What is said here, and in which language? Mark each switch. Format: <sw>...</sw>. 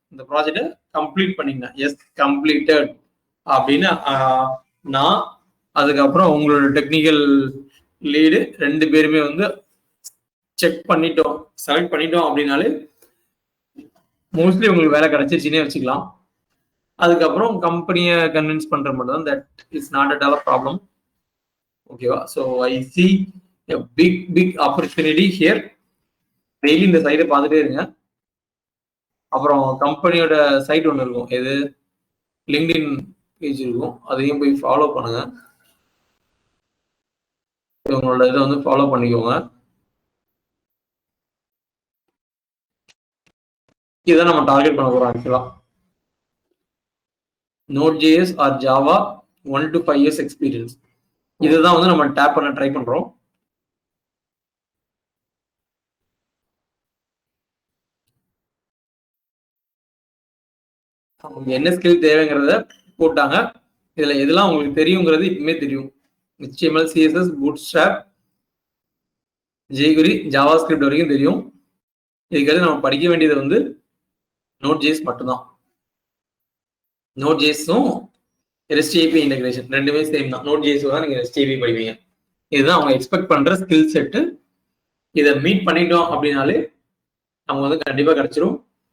<ta>இந்த ப்ராஜெக்டை கம்ப்ளீட் பண்ணீங்கன்னா எஸ் கம்ப்ளீட்டட் அப்படின்னு நான், அதுக்கப்புறம் உங்களோட டெக்னிக்கல் லீடு 2 பேருமே வந்து செக் பண்ணிட்டோம், செலக்ட் பண்ணிட்டோம் அப்படின்னாலே மோஸ்ட்லி உங்களுக்கு வேலை கிடைச்சிருச்சுன்னே வச்சுக்கலாம். அதுக்கப்புறம் கம்பெனியை கன்வின்ஸ் பண்ற மட்டும் தான்,</ta> <en>That is not at all problem.</en> <ta>ஓகேவா?</ta> <en>So I see a big opportunity here.</en> <ta>Daily இந்த சைடை பார்த்துட்டே இருங்க. அப்புறம் கம்பெனியோட சைட் ஒன்று இருக்கும், எது லிங்க்டின் பேஜ் இருக்கும், அதையும் போய் ஃபாலோ பண்ணுங்க. உங்களோட இதை வந்து ஃபாலோ பண்ணிக்கோங்க. இதை நம்ம டார்கெட் பண்ண போறோம் ஆக்சுவலா. Node.js R Java 1 to 5 years experience, இதுதான் வந்து நம்ம டேப் பண்ண ட்ரை பண்றோம். என்ன ஸ்கில் தேவைங்கிறத போட்டாங்க. இதுல எதெல்லாம் உங்களுக்கு தெரியுங்கிறது இப்பவுமே தெரியும். HTML, CSS, Bootstrap, jQuery, JavaScript வரைக்கும் தெரியும். இதுக்கு நம்ம படிக்க வேண்டியது வந்து Node.js மட்டும்தான். Node.js-உம் REST API இன்டெகிரேஷன் ரெண்டுமே சேம் தான். Node.js தான் நீங்க REST API படிப்பீங்க. இதுதான் அவங்க எக்ஸ்பெக்ட் பண்ற ஸ்கில் செட்டு. இதை மீட் பண்ணிட்டோம் அப்படின்னாலே நம்ம வந்து கண்டிப்பா கிடைச்சிரும்.</ta>